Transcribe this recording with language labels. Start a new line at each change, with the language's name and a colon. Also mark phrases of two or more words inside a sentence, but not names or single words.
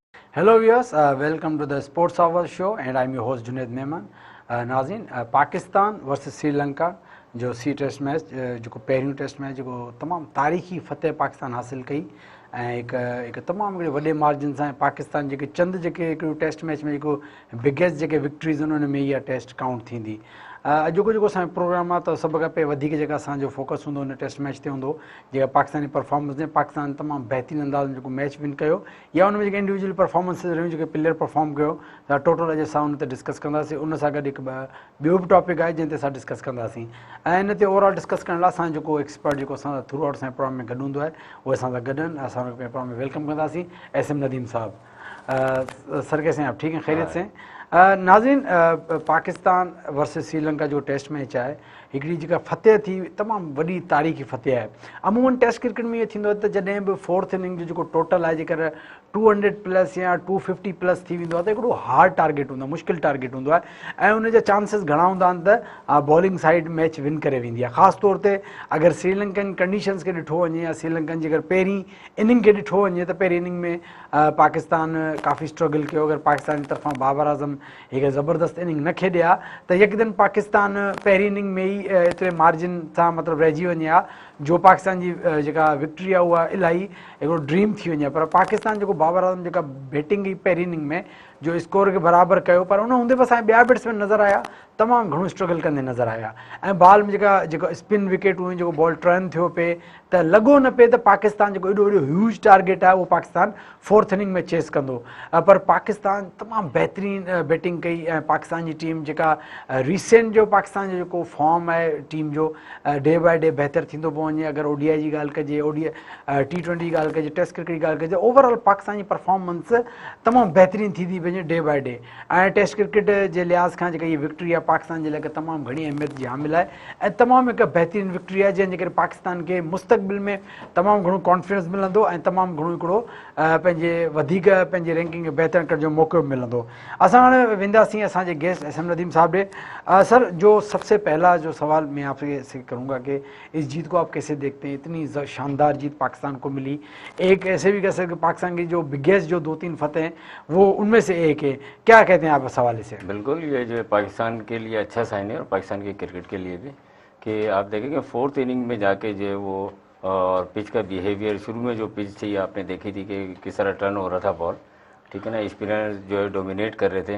English: Hello viewers, welcome to the Sports Hour show and I'm your host Junaid Mehman.
Sindhi: नाज़रीन पाकिस्तान वर्सेस श्रीलंका जो सी
English: test match
Sindhi: जो पहिरियों
English: test match
Sindhi: जो तमाम तारीख़ी फतेह पाकिस्तान हासिल कई ऐं हिकु तमामु वॾे मार्जिन सां पाकिस्तान जेके चंद जेके हिकिड़ो टेस्ट मैच में जेको बिगेस्ट जेके विक्ट्रीज़ उन्हनि में इहा
English: test count
Sindhi: थींदी। अॼोको जेको असांजो प्रोग्राम आहे त सभु खां पहिरीं वधीक जेका असांजो फोकस हूंदो हुन टेस्ट मैच ते हूंदो जेका
English: Pakistani performance
Sindhi: ने पाकिस्तान तमामु बहितरीनु अंदाज़ में जेको मैच विन कयो या उन में जेके
English: individual performances
Sindhi: रहियूं जेके
English: player perform
Sindhi: कयो त टोटल अॼु असां उन ते डिस्कस कंदासीं। उन सां गॾु हिकु ॿियो बि टॉपिक आहे जंहिं ते असां डिस्कस कंदासीं ऐं हिन ते
English: overall discuss
Sindhi: करण लाइ असांजो जेको एक्सपर्ट जेको असां
English: through out
Sindhi: असांजे प्रोग्राम में गॾु हूंदो आहे उहे असां सां गॾु आहिनि। असां हुनखे प्रोग्राम में वेलकम कंदासीं।
Urdu: ایس ایم ندیم صاحب، سر کیسے ہیں آپ? ٹھیک ہیں، خیریت سے?
Sindhi: नाज़रीन पाकिस्तान वर्सेस श्रीलंका जो
English: test match
Sindhi: है हिकिड़ी जेका फतेह थी तमामु वॾी तारीख़ी फतेह आहे। अमूमन टेस्ट क्रिकेट में इहो थींदो आहे त जॾहिं बि
English: fourth inning
Sindhi: जो जेको टोटल आहे जेकर 200 प्लस या 250 प्लस थी वेंदो आहे त हिकिड़ो
English: hard target
Sindhi: हूंदो आहे, मुश्किल टारगेट हूंदो आहे ऐं उनजा चांसिस घणा हूंदा आहिनि त
English: bowling side match win
Sindhi: करे वेंदी आहे। ख़ासि तौर ते अगरि
English: Sri Lankan conditions
Sindhi: खे ॾिठो वञे या श्रीलंकन जे अगरि पहिरीं इनिंग खे ॾिठो वञे त पहिरीं इनिंग में पाकिस्तान काफ़ी स्ट्रगल कयो। अगरि पाकिस्तान जी तरफ़ां बाबर आज़म हिकु ज़बरदस्त इनिंग न खेॾे हा त यकदम पाकिस्तान पहिरीं इनिंग में ई एतिरे मार्जिन सां मतिलबु रहिजी वञे हा जो पाकिस्तान जी जेका विक्ट्री आहे उहा इलाही हिकिड़ो ड्रीम थी वञे। पर पाकिस्तान जेको बाबर आज़म जेका बैटिंग कई पहिरीं इनिंग में जो स्कोर खे बराबरि कयो पर उन हूंदे बि असांजा ॿिया बैट्समैन नज़र आया तमामु घणो स्ट्रगल कंदे नज़र आया ऐं बॉल में जेको
English: spin wicket
Sindhi: हुई जेको
English: ball turn
Sindhi: थियो पिए त लॻो न पिए त पाकिस्तान जेको एॾो
English: huge target
Sindhi: आहे उहो पाकिस्तान
English: fourth inning
Sindhi: में चेस कंदो। पर पाकिस्तान तमामु बहितरीनु बैटिंग कई ऐं पाकिस्तान जी टीम जेका रीसेंट जो पाकिस्तान जो जेको फॉर्म आहे टीम जो
English: day by day
Sindhi: बहितर थींदो पियो वञे। अगरि ODI जी ॻाल्हि कजे, T20 जी ॻाल्हि कजे,
English: test cricket
Sindhi: जी ॻाल्हि कजे, ओवरऑल पाकिस्तान जी परफॉर्मेंस तमामु बहितरीनु थींदी वञे
English: day by day
Sindhi: ऐं
English: test cricket
Sindhi: जे लिहाज़ खां जेका इहा विक्ट्री आहे पाकिस्तान जे लाइ तमामु घणी अहमियत जी हामिल आहे ऐं तमामु हिकु बहितरीनु विक्ट्री आहे जंहिंजे करे पाकिस्तान खे मुस्तक़बिल में तमामु घणो कॉन्फिडेंस मिलंदो ऐं तमामु घणो हिकिड़ो पंहिंजे वधीक पंहिंजे रैंकिंग खे बहितर करण जो मौक़ो मिलंदो। असां हाणे वेंदासीं असांजे गेस्ट एस एम नदीम साहब ॾे।
Urdu: سر، جو سب سے پہلا جو سوال میں آپ سے کروں گا کہ اس جیت کو آپ کیسے دیکھتے ہیں? اتنی شاندار جیت پاکستان کو ملی، ایک ایسے بھی کہہ سکتے پاکستان کی جو بگیسٹ جو 2-3 فتح ہیں وہ ان میں سے ایک ہے، کیا کہتے ہیں آپ اس حوالے سے? بالکل، یہ جو پاکستان کے لیے اچھا سائن ہے اور پاکستان کے کرکٹ کے لیے بھی کہ آپ دیکھیں گے
English: fourth inning
Urdu: میں جا کے جو ہے وہ اور پچ کا بیہیویئر شروع میں جو پچ تھی آپ نے دیکھی تھی کہ کس طرح ٹرن ہو رہا تھا بال، ٹھیک ہے نا، اسپنر جو ہے ڈومینیٹ کر رہے تھے.